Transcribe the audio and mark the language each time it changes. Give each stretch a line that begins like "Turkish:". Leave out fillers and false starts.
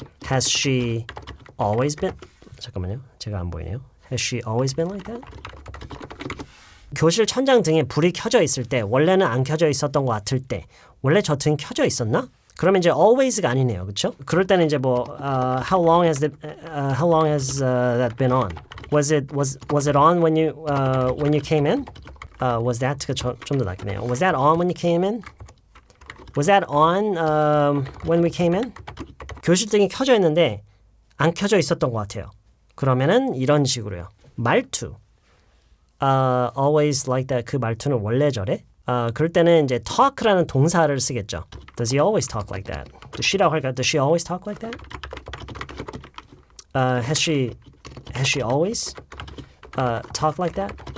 English: Has she always been?
Korean: 잠깐만요. 제가 안 보이네요.
English: Has she always been like that?
Korean: 교실 천장 등에 불이 켜져 있을 때, 원래는 안 켜져 있었던 것 같을 때, 원래 저 등 켜져 있었나? 그러면 이제 always가 아니네요, 그렇죠? 그럴 때는 이제 뭐
English: how long has that been on? Was it on when you came in?
Korean: Was that가 좀 더 낫겠네요.
English: Was that on when you came in? Was that on when we came in?
Korean: 교실 등이 켜져 있는데 안 켜져 있었던 것 같아요. 그러면은 이런 식으로요.
English: 말투. Always like that.
Korean: 그 말투는 원래 저래? 그럴 때는 이제 talk라는 동사를 쓰겠죠.
English: Does he always talk like that?
Korean: she라고 할까요?
English: Does she always talk like that? Has she always talk like that?